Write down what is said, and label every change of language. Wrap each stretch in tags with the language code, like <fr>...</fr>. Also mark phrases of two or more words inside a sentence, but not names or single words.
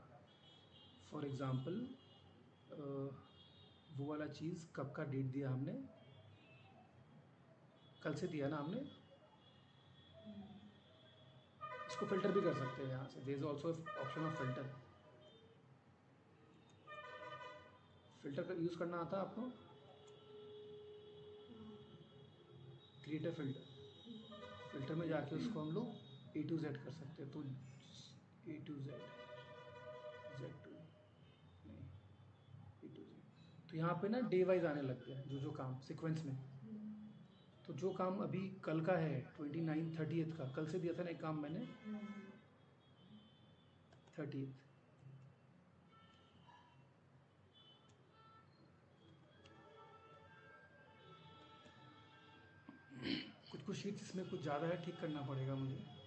<en>for example</en> <hi>वो वाला चीज़ कब का डेट दिया हमने, कल से दिया ना हमने, इसको फ़िल्टर भी कर सकते हैं यहाँ से,</hi> <en>there is also option of filter</en> <hi>का यूज़ करना आता है आपको,</hi> <en>create a filter</en> <hi>में जाके उसको हम लोग</hi> <en>A to Z</en> <hi>कर सकते हैं। तो</hi> <en>A to Z, Z to</en> <hi>नहीं,</hi> <en>A to Z,</en> <hi>तो यहाँ पे ना</hi> <en>day wise</en> <hi>आने लग गया जो काम सीक्वेंस में। तो जो काम अभी कल का है 29 30th का, कल से दिया था ना एक काम मैंने 30th, कुछ शीट्स इसमें कुछ ज़्यादा है, ठीक करना पड़ेगा मुझे।</hi>